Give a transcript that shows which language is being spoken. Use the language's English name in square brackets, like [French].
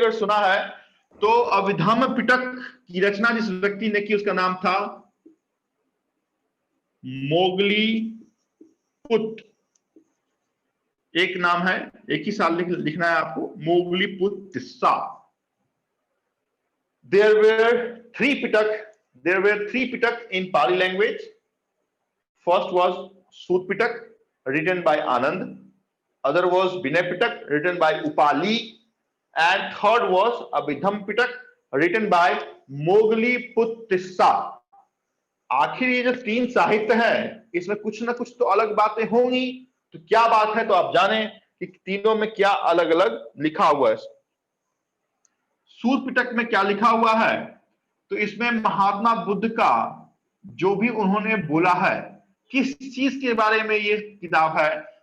[Hindi] अगर सुना है, तो अभिधम्म पिटक की रचना जिस व्यक्ति ने की उसका नाम था मोगली पुत्र। एक नाम है, एक ही साल लिखना है आपको, मोगली पुत्र Tissa. [English] There were 3 Pitak. There were 3 Pitak in Pali language. First was Sut Pitak, written by Anand. Other was Vinay Pitak, written by Upali. And third was Abhidham Pitak, written by Mogli Puttissa. [Hindi] आखिर ये जो 3 साहित्य है, इसमें कुछ ना कुछ तो अलग बातें होंगी। तो क्या बात है? तो आप जाने कि तीनों में क्या अलग अलग लिखा हुआ है। सूत पिटक में क्या लिखा हुआ है? तो इसमें महात्मा बुद्ध का जो भी उन्होंने बोला है, किस चीज के बारे में ये किताब है?